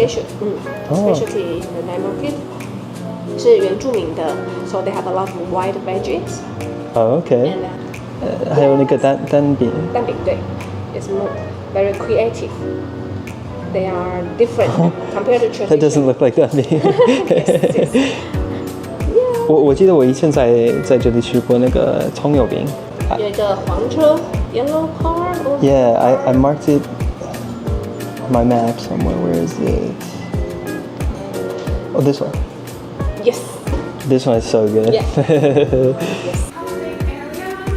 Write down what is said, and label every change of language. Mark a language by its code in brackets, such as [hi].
[en] specialty in the night market. [zh] 是原住民的 [en] so they have a lot of white veggies. Oh, okay. And [zh] 还有那个蛋饼。蛋饼对 [en] it's more very creative. They are different compared to That tradition. doesn't look like 蛋饼。 Yes, yes. [zh] 我记得我以前在这里吃过那个葱油饼。有一个黄车 [en] yellow car or Yeah, I marked it on my map somewhere. Where is it? Oh, this one. yes This one is so good. Yeah. yes. Housing area.